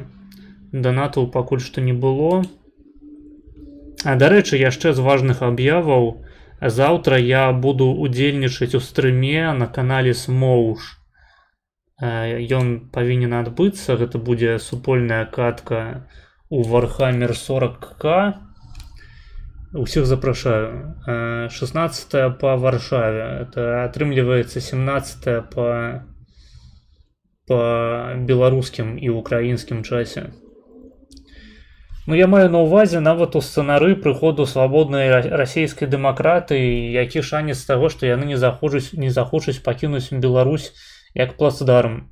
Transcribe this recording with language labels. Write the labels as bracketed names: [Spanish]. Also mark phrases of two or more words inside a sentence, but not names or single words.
[Belarusian] Донатаў пакуль што не было. А, дарэчы, яшчэ з важных аб'яваў. Заўтра я буду удзельнічаць у стрыме на канале Смоуш. Ён павінен адбыцца. Гэта будзе супольная катка у Warhammer 40К. Усіх запрашаю. 16 по Варшаве. Это атрымліваецца 17 по беларускім і украінскім часе. Ну, я маю на ўвазе нават у сцэнары прыходу свабоднай расійскай дэмакратыі, які шанец таго, што яны не захочуць пакінуць Беларусь як плацдарм.